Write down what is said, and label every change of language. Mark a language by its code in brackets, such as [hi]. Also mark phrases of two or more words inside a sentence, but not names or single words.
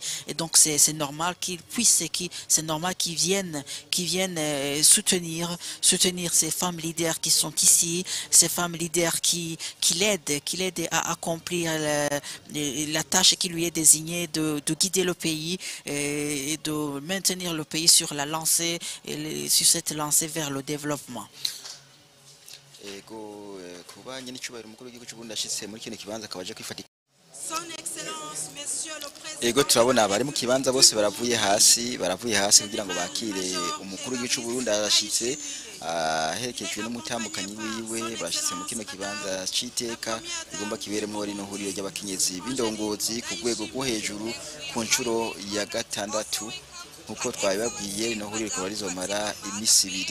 [fr] Et donc, c'est normal qu'il puisse, c'est normal qu'ils viennent soutenir ces femmes leaders qui sont ici, ces femmes leaders qui l'aident à accomplir la tâche qui lui est désignée de guider le pays et de maintenir le pays sur la lancée, sur cette lancée vers le développement. [rn] Ego kubanye n'icyubahiro umukuru w'igihugu cy'u Burundi ashitse muri kino kibanza akabaje kwifatika. Ego turabona abari mu kibanza bose baravuye hasi kugira ngo bakire umukuru w'igihugu cy'u Burundi arashitse aherekejwe n'umutambukanyi wiwe barashitse mu kino kibanza c'iteka igomba kiberemo rino huriro ry'abakenyezi b'indongozi ku rwego rwo hejuru ku nshuro ya gatandatu nkuko twabibabwiye rino huriro rikaba rizomara iminsi ibiri.